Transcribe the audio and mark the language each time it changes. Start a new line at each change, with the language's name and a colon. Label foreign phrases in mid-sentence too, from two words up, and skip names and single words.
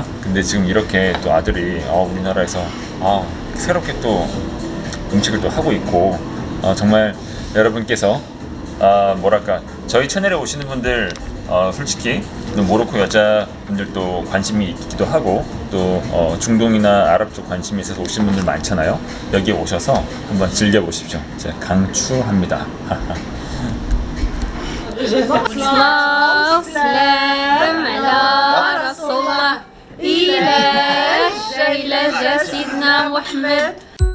Korean: 근데 지금 이렇게 또 아들이 우리나라에서 새롭게 또 음식을 또 하고 있고 정말 여러분께서 뭐랄까 저희 채널에 오시는 분들 솔직히 또 모로코 여자분들도 관심이 있기도 하고 또 중동이나 아랍 쪽 관심이 있어서 오시는 분들 많잖아요. 여기에 오셔서 한번 즐겨보십시오. 제가 강추합니다.
Arabic: سلام على رسول الله إله إله سيدنا محمد